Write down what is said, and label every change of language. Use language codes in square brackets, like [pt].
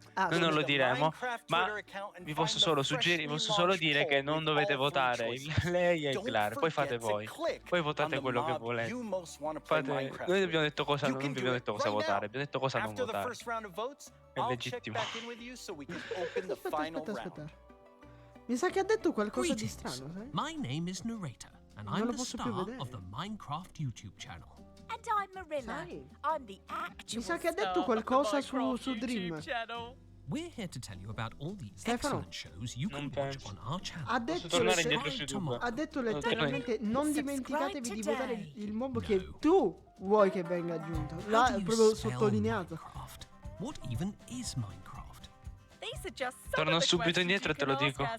[it] Noi non lo diremo, ma vi posso solo suggerire, vi posso solo dire che non dovete votare lei e il Glare, poi fate voi, poi votate quello che volete. Noi abbiamo detto cosa, non vi abbiamo detto cosa votare, abbiamo detto cosa non votare. È legittimo. Aspetta. Mi sa che ha detto qualcosa di strano, sai? [en] My name is Narrator, and I'm the star of the Minecraft YouTube channel. And I'm Marilla. I'm the actual [it] Mi sa che ha detto qualcosa su Dream. [en] We're here to tell you about all the excellent shows you can watch on our channel. [it] Ha detto letteralmente non dimenticatevi di votare il mob che tu vuoi che venga aggiunto. L'ha proprio sottolineato. [en] What even is Minecraft? [it] Torno subito indietro e te lo dico.